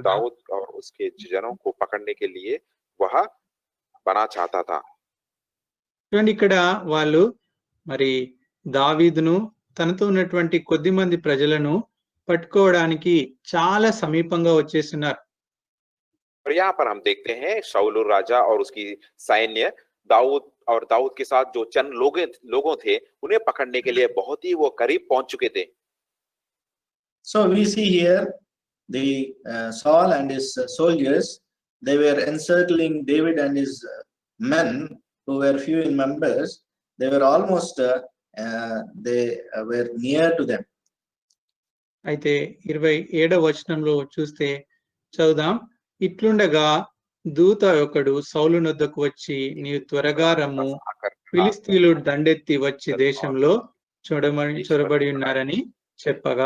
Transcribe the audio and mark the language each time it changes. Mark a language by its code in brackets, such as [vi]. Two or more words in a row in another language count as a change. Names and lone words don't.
[hi] दाऊद और उसके जनों को पकड़ने के लिए वह बना चाहता था। [te] చూడండి, ఇక్కడ వాళ్ళు మరి దావీదును తనతో ఉన్నటువంటి కొద్ది మంది ప్రజలను పట్టుకోవడానికి చాలా సమీపంగా వచ్చేస్తున్నారు. [hi] और यहाँ पर हम देखते हैं शाऊल राजा और उसकी सैन्य दाऊद के साथ जो चंद लोगों थे उन्हें पकड़ने के लिए बहुत ही वो करीब पहुंच चुके थे। [en] So we see here the Saul and his soldiers, they were encircling David and his men who were few in numbers. They were almost they were near to them. [te] అయితే 27వ వచనంలో చూస్తే చదువుదాం. ఇట్లుండగా దూత ఒకడు సౌలు నొద్దకు వచ్చి, నీవు త్వరగా రమ్ము, ఫిలిస్తీయులు దండెత్తి వచ్చి దేశంలో చొరబడి ఉన్నారని చెప్పగా.